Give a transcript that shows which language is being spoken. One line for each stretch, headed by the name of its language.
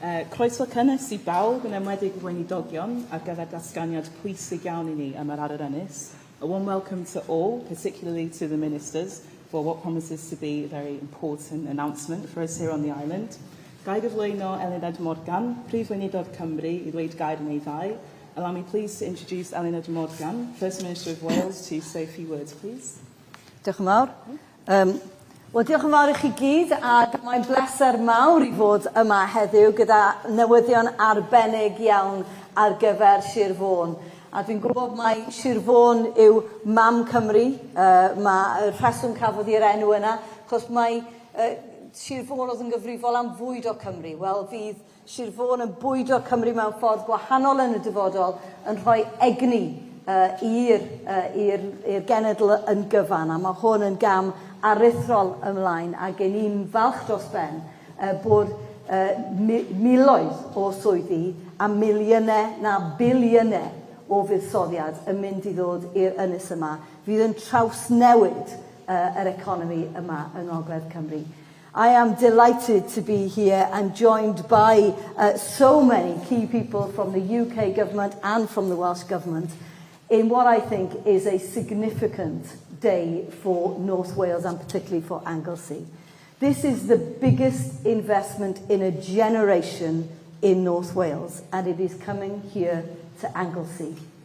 Welsh: Croeso cynnes I bawb yn enwedig weinidogion ar gyfer datganiad pwysig iawn I ni am yr adar ynys.
English: A warm welcome to all, particularly to the ministers, for what promises to be a very important announcement for us here on the island.
Welsh: Gai gyflwyno Eluned Morgan, Prif Weinidog Cymru, I ddweud gair yn ei ddau.
English: Allow me please to introduce Eluned Morgan, First Minister of Wales, to say a few words, please.
Welsh: Diolch yn fawr. Wel, diolch yn fawr I chi gyd, ac mae'n bleser mawr I fod yma heddiw gyda newyddion arbennig iawn ar gyfer Sir Fôn. A dwi'n gwybod mai Sir Fôn yw mam Cymru, mae'r rheswm cafodd i'r enw yna, achos mae Sir Fôn oedd yn gyfrifol am fwyd o Cymru. Wel, fydd Sir Fôn yn bwyd o Cymru mewn ffordd gwahanol yn y dyfodol yn rhoi egni i'r genedl yn gyfan, a mae hwn yn gam aruthrol ymlaen ac yn ni'n falch dros ben bod miloedd o swyddi a miliynau na biliynau o fuddsoddiad yn mynd i ddod i'r ynys yma fydd yn trawsnewid yr economi yma yng Ngogledd Cymru.
English: I am delighted to be here and joined by so many key people from the UK government and from the Welsh Government in what I think is a significant day for North Wales and particularly for Anglesey. This is the biggest investment in a generation in North Wales, and it is coming here to Anglesey.